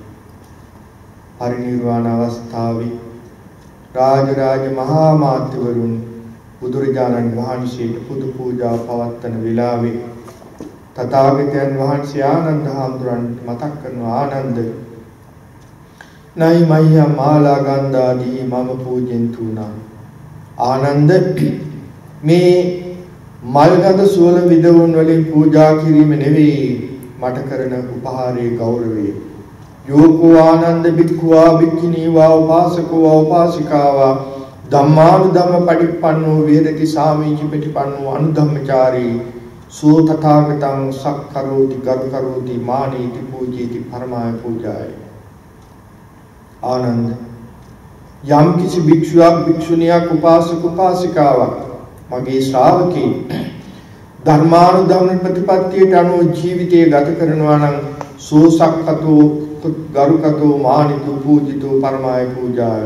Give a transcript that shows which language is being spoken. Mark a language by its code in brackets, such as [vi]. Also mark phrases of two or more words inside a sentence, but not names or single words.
[si] පරිනිර්වාණ අවස්ථාවේ රාජරාජ මහා මාත්‍යවරුන් බුදුරජාණන් වහන්සේට පුද පූජා පවත්වන වෙලාවේ තථාගතයන් වහන්සේ ආනන්ද හාමුදුරන්ට මතක් කරනවා ආනන්ද [pi] නයි මයියා මාලා ගන්ධාදී මම පූජෙන්තුනා. [si] ආනන්ද මේ මල්ගඳ සුවල විදවුන් වලින් පූජා කිරීම නෙවෙයි මට කරන උපහාරයේ ගෞරවය. [pi] යෝකෝ ආනන්ද බික්ඛුවා බික්ඛිනීවා උපාසකෝ උපාසිකාවා ධම්මානුධම්ම පටිපන්නෝ වේදති සාමීචි පටිපන්නෝ අනුධම්මචාරී සෝ තථාගතං සක්කරෝති ගරුකරෝති මානීති පූජීති පරමාය පූජාය. [si] ආනන්ද යම් කිසි භික්ෂුවක් භික්ෂුණියක් උපාසක උපාසිකාවක් මගේ ශ්‍රාවකේ ධර්මානුධම්ම ප්‍රතිපත්තියට අනුව ජීවිතය ගත කරනවා නම් [pi] සෝ සක්කතෝ ගරුකතෝ මානිතෝ පූජිතෝ පරමාය පූජාය.